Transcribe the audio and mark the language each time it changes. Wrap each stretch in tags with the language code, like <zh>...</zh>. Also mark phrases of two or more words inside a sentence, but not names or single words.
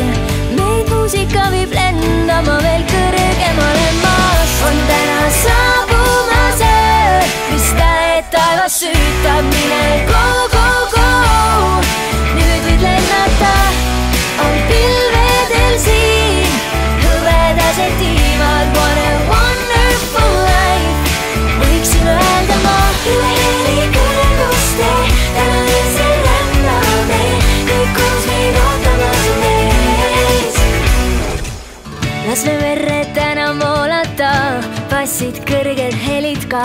<et>Meid muusika viib lendama veel kõrgemale maas. On täna saabumas öö, mis tähed taevas süütab.</et> <en>Mine go, go, go,</en> <et>nüüd võid lennata. On pilvedel siin hõvedased tiivad.</et> <en>What a wonderful life,</en> <et>võiksin öelda ma. Üle heli kõrguste, täna öösel rändame. Kõik koos meid ootamas on ees. Las me verre täna voolata, bassid kõrged helid ka.</et>